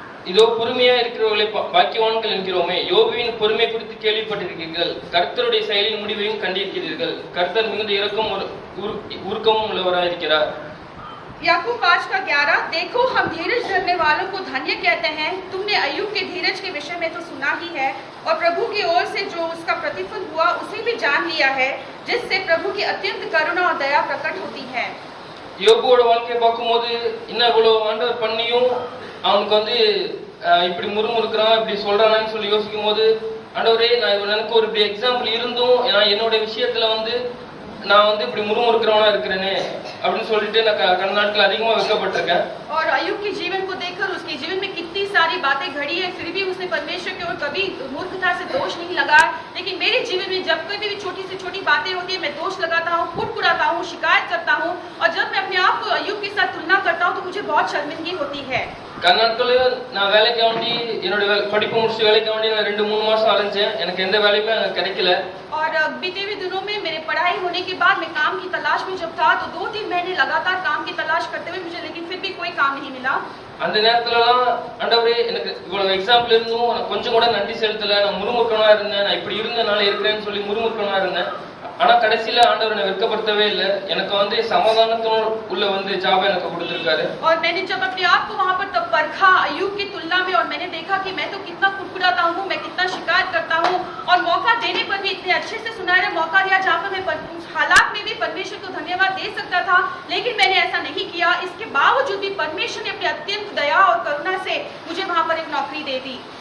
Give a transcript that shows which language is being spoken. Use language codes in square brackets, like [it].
[ta] இதோ பொறுமையா இருக்கிறவர்களை பாக்கியவான்கள் என்கிறோமே, யோபுவின் பொறுமை குறித்து கேள்விப்பட்டிருக்கிறீர்கள், கர்த்தருடைய செயலின் முடிவையும் கண்டிருக்கிறீர்கள், கர்த்தர் மிகுந்த இரக்கம் உருக்கமும் உள்ளவராயிருக்கிறார்। [hi] याकूब 5:11 देखो हम धीरज धरने वालों को धन्य कहते हैं। तुमने अय्यूब के धीरज के विषय में तो सुना ही है और प्रभु की ओर से जो उसका प्रतिफल हुआ उसे भी जान लिया है, जिससे प्रभु की अत्यंत करुणा और दया प्रकट होती है। [ta] யோபுவோட வாழ்க்கையை பார்க்கும்போது இன்னும் இவ்வளவு ஆண்டவர் பண்ணியும் அவனுக்கு வந்து இப்படி முறுமுறுக்கிறான் இப்படி சொல்றானான்னு சொல்லி யோசிக்கும் போது ஆண்டவரே எனக்கு ஒரு இப்படி எக்ஸாம்பிள் இருந்தும் நான் என்னோட விஷயத்துல வந்து நான் வந்து இப்படி முறுமுறுக்கிறவனா இருக்கிறேனே அப்படின்னு சொல்லிட்டு நான் கடந்த நாட்கள் அதிகமா வெட்கப்பட்டிருக்கேன்। [hi] और अय्यूब के जीवन को देखकर उसके जीवन में कितनी सारी बातें घड़ी है, फिर भी उसने परमेश्वर की ओर कभी मूर्खता से दोष नहीं लगाया। लेकिन मेरे जीवन में जब कोई भी छोटी से छोटी बातें होती है मैं दोष लगाता हूँ, कुड़कुड़ाता हूँ, शिकायत करता हूँ और जब मैं अपने आप को अय्यूब के साथ तुलना करता हूँ तो मुझे बहुत शर्मिंदगी होती है। [ta] கடந்த நாட்களில் நான் வேலைக்கு வேண்டி என்னோட படிப்பு முடிச்சு வேலைக்கு வேண்டி நான் 2-3 மாசம் அலைஞ்சேன், எனக்கு எந்த வேலையுமே எனக்கு கிடைக்கல। [hi] और बीते हुए दिनों में मेरे पढ़ाई होने के बाद मैं काम की तलाश में जब था तो 2-3 महीने लगातार काम की तलाश करते हुए मुझे, लेकिन फिर भी कोई काम नहीं मिला। [ta] அந்த நேரத்துலலாம் ஆண்டவரே எனக்கு இவ்வளவு எக்ஸாம்பிள் இருந்தும் நான் கொஞ்சம் கூட நன்றி செலுத்தல, நான் முறுமுறுக்கனா இருந்தேன், நான் இப்படி இருந்தனால இருக்கிறேன்னு சொல்லி முறுமுறுக்கனா இருந்தேன்। ஆனா கடைசியில ஆண்டவர் என்னை வெட்கப்படுத்தவே இல்லை, எனக்கு வந்து சமாதானத்தோட உள்ள வந்து ஜாப் எனக்கு கொடுத்திருக்காரு। [hi] और मैंने जब अपने आप को वहां पर तब परखा अय्यूब की तुलना में और मैंने देखा कि मैं तो कितना कुड़कुड़ाता हूँ, मैं कितना शिकायत करता हूँ और मौका देने पर भी इतने अच्छे से सुनहरा मौका दिया जहाँ पर मैं उस हालात में भी परमेश्वर को धन्यवाद दे सकता था, लेकिन मैंने ऐसा नहीं किया। इसके बावजूद भी परमेश्वर ने अपनी अत्यंत दया और करुणा से मुझे वहां पर एक नौकरी दे दी।